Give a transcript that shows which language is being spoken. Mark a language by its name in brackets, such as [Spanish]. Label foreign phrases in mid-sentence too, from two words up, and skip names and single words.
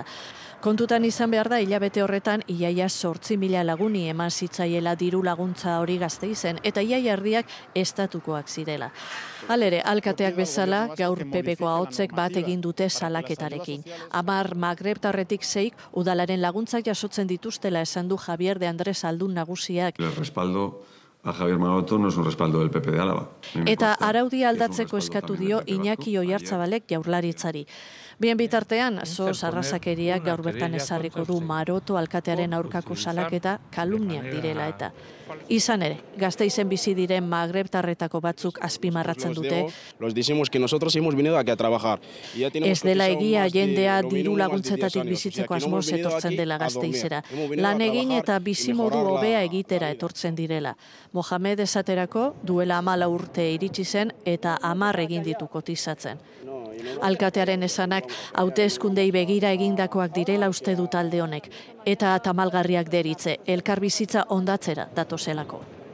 [Basque] Kontutan izan behar da, hilabete horretan, iaia 8.000 laguni eman zitzaiela diru laguntza hori Gasteizen, eta iaia erdiak estatukoak zirela. Halere, alkateak bezala, gaur PPko ahotsek bat egin dute salaketarekin. 10 magrebtarretik 6 udalaren laguntzak jasotzen dituztela esan du Javier de Andrés Aldun nagusiak. [Spanish] El respaldo a Javier Maroto no es un respaldo del PP de Álava. [Basque] Eta araudia aldatzeko eskatu dio Iñaki Oiartzabalek Jaurlaritzari. Bien bitartean, SOS arrazakeriak gaur bertan ezarriko du Maroto alkatearen aurkako salaketa kalumniak direla eta. Izan ere, Gasteizen bizi diren magrebtarretako batzuk azpimarratzen dute. [Spanish] Los decimos que nosotros hemos venido aquí a trabajar. [Basque] Ez dela egia jendea diru laguntzetatik bizitzeko asmoz etortzen dela Gasteizera. Lan egin eta bizimodu hobea egitera etortzen direla. Mohamed esaterako duela 14 urte iritsi zen eta 10 egin ditu kotizatzen. Alkatearen esanak hauteskundei begira egindakoak direla uste du talde honek, eta tamalgarriak deritze, elkar bizitza ondatzera datozelako.